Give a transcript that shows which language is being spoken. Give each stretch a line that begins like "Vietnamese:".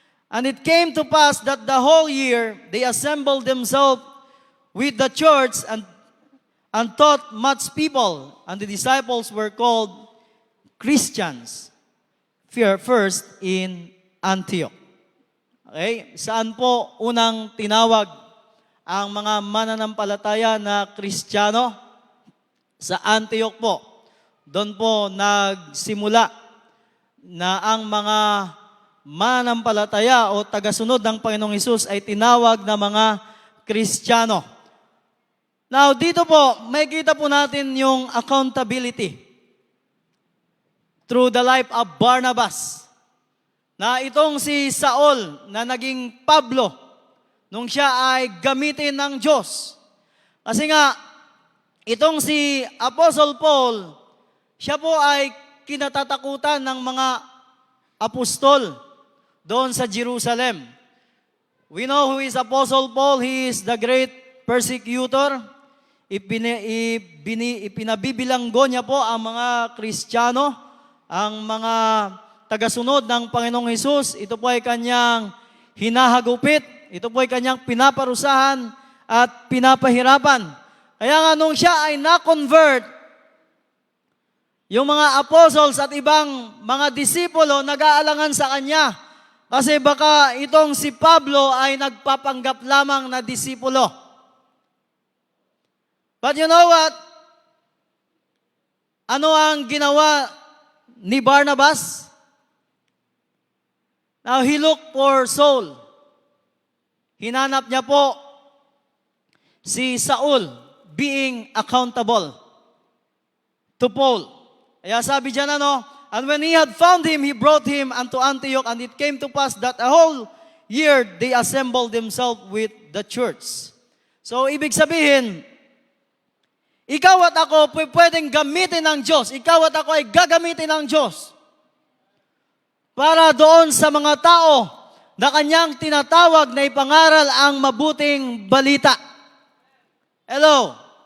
English: And it came to pass that the whole year they assembled themselves with the church and taught much people. And the disciples were called Christians first in Antioch. Okay?
Filipino: Saan po unang tinawag ang mga mananampalataya na Kristiyano? Sa Antioch po. Doon po nagsimula na ang mga mananampalataya o tagasunod ng Panginoong Hesus ay tinawag na mga Kristiyano. Now, dito po, may kita po natin yung accountability through the life of Barnabas. Na itong si Saul na naging Pablo nung siya ay gamitin ng Diyos. Kasi nga, itong si Apostle Paul, siya po ay kinatatakutan ng mga apostol doon sa Jerusalem.
English: We know who is Apostle Paul. He is the great persecutor.
Filipino: Ipinabibilanggo niya po ang mga Kristiyano, ang mga tagasunod ng Panginoong Hesus. Ito po ay kanyang hinahagupit. Ito po ay kanyang pinaparusahan at pinapahirapan. Kaya nga nung siya ay na-convert, yung mga apostles at ibang mga disipulo nag-aalangan sa kanya. Kasi baka itong si Pablo ay nagpapanggap lamang na disipulo.
English: But you know what?
Filipino: Ano ang ginawa ni Barnabas?
English: Now, he looked for Saul.
Filipino: Hinanap niya po si Saul
English: being accountable to Paul.
Filipino: Kaya sabi dyan
English: and when he had found him, he brought him unto Antioch, and it came to pass that a whole year they assembled themselves with the church.
Filipino: So, ibig sabihin, ikaw at ako pwedeng gamitin ng Diyos. Ikaw at ako ay gagamitin ng Diyos para doon sa mga tao na kanyang tinatawag na ipangaral ang mabuting balita. Hello?